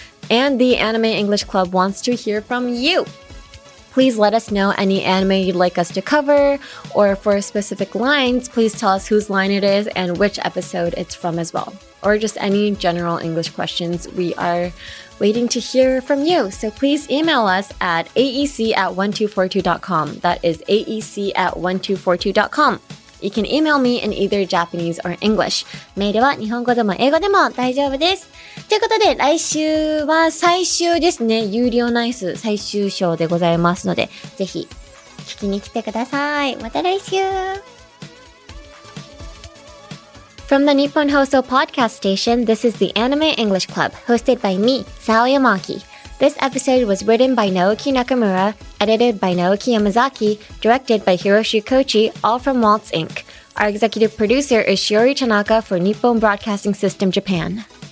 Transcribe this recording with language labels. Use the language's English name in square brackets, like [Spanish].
[English] And the Anime English Club wants to hear from you. Please let us know any anime you'd like us to cover, or for specific lines, please tell us whose line it is and which episode it's from as well. or just any general English questions, we are waiting to hear from you. So please email us at aec@1242.com. That is aec@1242.com. You can email me in either Japanese or English. [Japanese] メールは日本語でも英語でも大丈夫です。ということで、来週は最終ですね。有料ナイス最終章でございますので、ぜひ聞きに来てください。また来週。 [English] From the Nippon Hoso podcast station, this is the Anime English Club, hosted by me, Sao Yamaki.This episode was written by Naoki Nakamura, edited by Naoki Yamazaki, directed by Hiroshi Kochi, all from Waltz Inc. Our executive producer is Shiori Tanaka for Nippon Broadcasting System Japan.